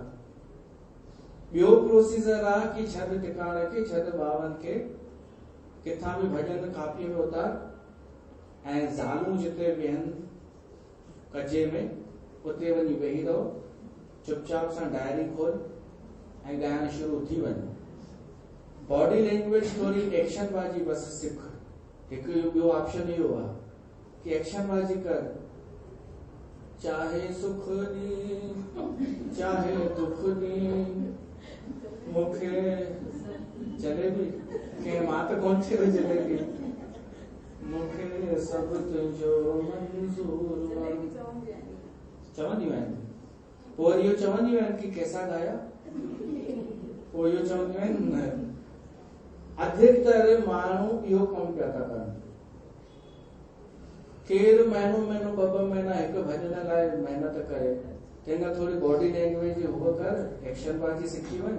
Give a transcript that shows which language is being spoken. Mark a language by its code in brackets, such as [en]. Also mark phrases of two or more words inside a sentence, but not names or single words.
[sd] ॿियो प्रोसीजर आहे कि छॾ टिकाणे खे, छॾ बावन खे, किथां बि भॼन कापीअ में उतार ऐं ज़ालूं जिते वेहनि कजे में उते वञी वेही रहो, चुपचाप सां डायरी खोल ऐं ॻाइण शुरू थी वञे। [en] body language [sd] थोरी एक्शन बाजी बस सिख। हिकु ॿियो ऑप्शन इहो आहे कि एक्शन बाजी कर। [pa] चाहे सुख दी चाहे दुख दी [sd] मूंखे जलेबी के मां त कोन थियो जलेबी, मूंखे सभु तुंहिंजो मंज़ूर चवंदियूं आहिनि। पोइ इहो चवंदियूं आहिनि कि [hi] कैसा गाया, [sd] पोइ इहो चवंदियूं आहिनि न। अधिकतर माण्हू इहो कमु पिया था कनि। केरु महीनो ॿ महीना हिकु भॼन लाइ महिनत करे, तंहिंखां थोरी [en] body language [sd] उहो कर, एक्शन बाजी सिखी वञ।